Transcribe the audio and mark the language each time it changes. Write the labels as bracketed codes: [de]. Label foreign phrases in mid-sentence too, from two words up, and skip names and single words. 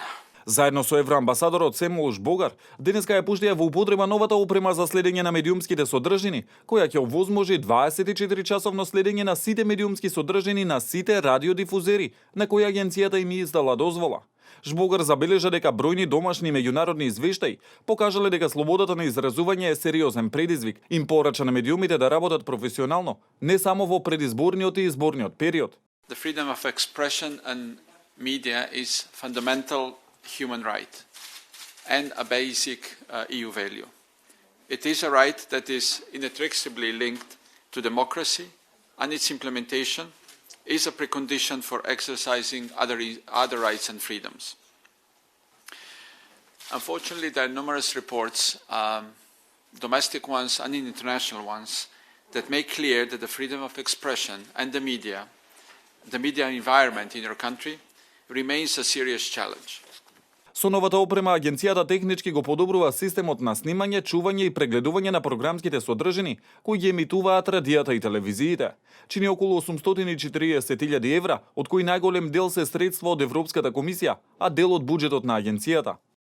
[mk] Заедно со евроамбасадорот Семолуш Богар, денеска ја пуштија во употреба новата опрема за следење на медиумските содржини, која ќе овозможи 24-часовно следење на сите медиумски содржини на сите радиодифузери, на кои агенцијата им издала дозвола. Жбогар забележа дека бројни домашни и меѓународни извештаи покажале дека слободата на изразување е сериозен предизвик. Им порача на медиумите да работат професионално, не само во предизборниот и изборниот период. [en] The freedom of expression and media is fundamental human right and a basic EU value. It is a right that is inextricably linked to democracy, and its implementation is a precondition for exercising other rights and freedoms. Unfortunately, there are numerous reports, domestic ones and international ones, that make clear that the freedom of expression and the media environment in our country remains a serious challenge. [mk] Со новата опрема, агенцијата технички го подобрува системот на снимање, чување и прегледување на програмските содржини, кои ги емитуваат радијата и телевизиите. Чини околу 840.000 евра, од кои најголем дел се средства од Европската комисија, а дел од буџетот на агенцијата.